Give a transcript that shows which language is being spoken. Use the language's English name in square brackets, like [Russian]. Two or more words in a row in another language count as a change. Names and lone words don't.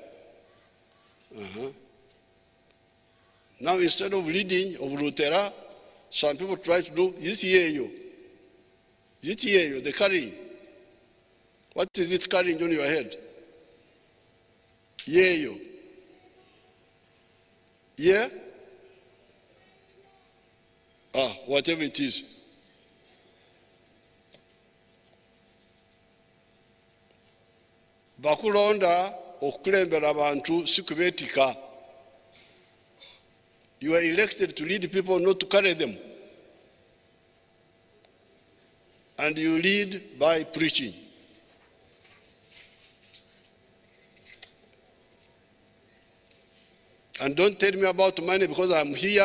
[English] Now, instead of leading of Lutera, some people try to do Yitieyo. Yitieyo, the carrying. What is it carrying on your head? Yeyo. Yeah? Whatever it is. [Ganda] Bakulonda okukulembera abantu sikubetika. [English] You are elected to lead people, not to carry them. And you lead by preaching. And don't tell me about money, because I'm here.